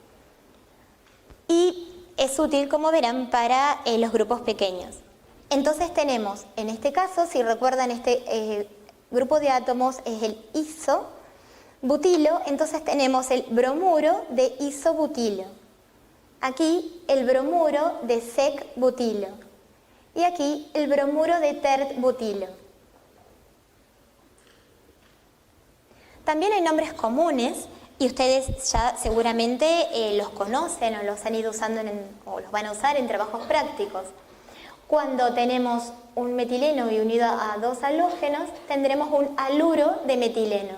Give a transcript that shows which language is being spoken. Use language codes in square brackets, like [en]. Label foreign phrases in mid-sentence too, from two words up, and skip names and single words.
[es] Y es útil, como verán, para los grupos pequeños. Entonces tenemos, en este caso, si recuerdan, este grupo de átomos es el isobutilo, entonces tenemos el bromuro de isobutilo. Aquí el bromuro de sec-butilo. Y aquí el bromuro de tert-butilo. También hay nombres comunes, y ustedes ya seguramente los conocen o los han ido usando o los van a usar en trabajos prácticos. Cuando tenemos un metileno y unido a dos halógenos, tendremos un haluro de metileno.